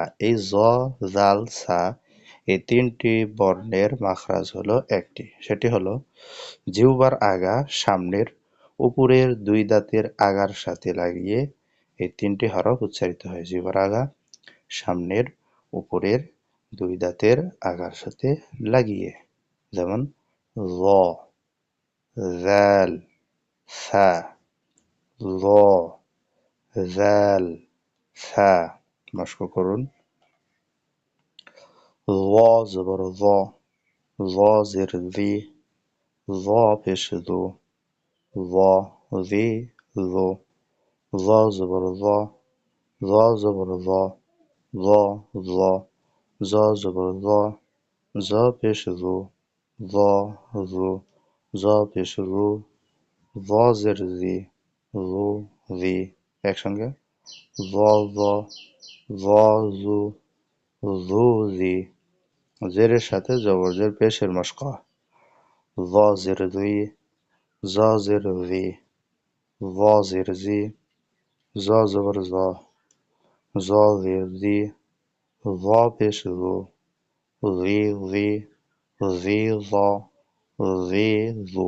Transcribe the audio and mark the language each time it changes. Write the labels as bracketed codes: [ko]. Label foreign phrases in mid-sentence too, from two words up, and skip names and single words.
[bn] এই জ, জাল, সা এই তিনটি বর্ণের মাখরাজ হলো একটি, সেটি হলো জিহ্বার আগা সামনের উপরের দুই দাঁতের আগার সাথে লাগিয়ে এই তিনটি হরফ উচ্চারিত হয়। জিহ্বার আগা সামনের উপরের দুই দাঁতের আগার সাথে লাগিয়ে, যেমন ল, জাল, সা, ল, জাল, সা। মস্ক করুন। ল জবর ল, ল জের লি, ল পেশ লু, ল, লি, লু, ল জবর ল, ল জবর ল, ল, ল, জ জবর জ, জ পেশ জু, জ, জু, জ পেশ রু, জ জের জি, জু, জি। একসঙ্গে জ, জ, জ, জু, জু, জি। জেরের সাথে জবরজের পেশের মশক। জ জের দুই, জ জের জি, জ জের জি, জ জবর জ, জ জের জি, জ পেশ জু, জি, জি, জি, জ, জি, জু।